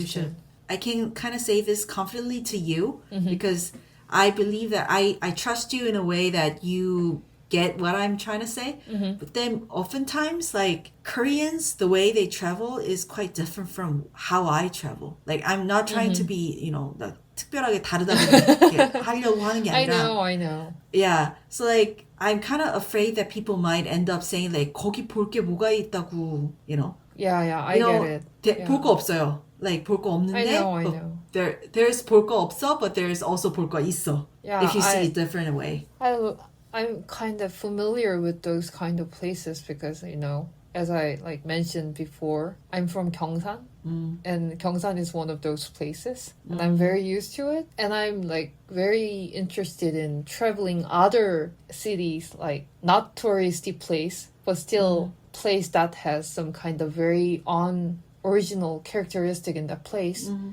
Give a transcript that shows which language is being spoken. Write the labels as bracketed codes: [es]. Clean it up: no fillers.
[en] You should. I can kind of say this confidently to you because I believe that I trust you in a way that you get what I'm trying to say. But then oftentimes, like, Koreans, the way they travel is quite different from how I travel. Like, I'm not trying to be, [ko] 특별하게 다르다고 이렇게 하려고 하는 게 아니라. [en] I know. Yeah. So, like, I'm kind of afraid that people might end up saying, like, [ko] 거기 볼 게 뭐가 있다고, [en] Yeah, I get it. [ko] 볼 거 없어요. Like, 볼 거 없는데. [en] I know. There's [ko] 볼 거 없어, [en] but there's also [ko] 볼 거 있어. [en] Yeah, if you see it different way. I'm kind of familiar with those kind of places because, as I mentioned before, I'm from Gyeongsan, and Gyeongsan is one of those places, and I'm very used to it. And I'm like very interested in traveling other cities, like not touristy place, but still place that has some kind of very original characteristic in that place.